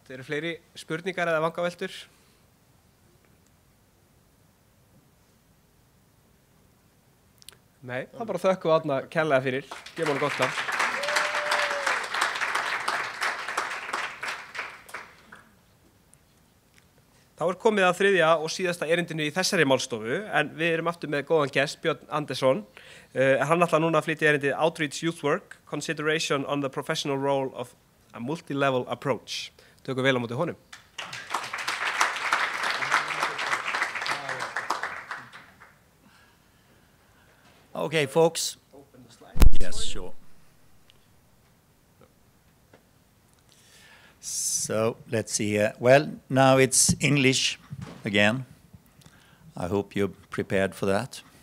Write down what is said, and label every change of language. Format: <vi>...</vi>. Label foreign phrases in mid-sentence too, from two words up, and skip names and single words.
<is>Eru fleiri spurningar eða vangaveltur? Nei, það bara þökkum við Árna kærlega fyrir. Gefum honum gott af. Þá komið að þriðja og síðasta erindinu í þessari málstofu, en við erum aftur með góðan gest, Björn Andersson. Hann ætlar núna að flytja erindið</is> <en>Outreach Youth Work, Consideration on the Professional Role of a Multi-Level Approach.</en> <is>Tökum vel á móti honum.</is> <en>Okay, folks. Open the slide. Yes, sure. So let's see. Well, now it's English again. I hope you're prepared for that.</en>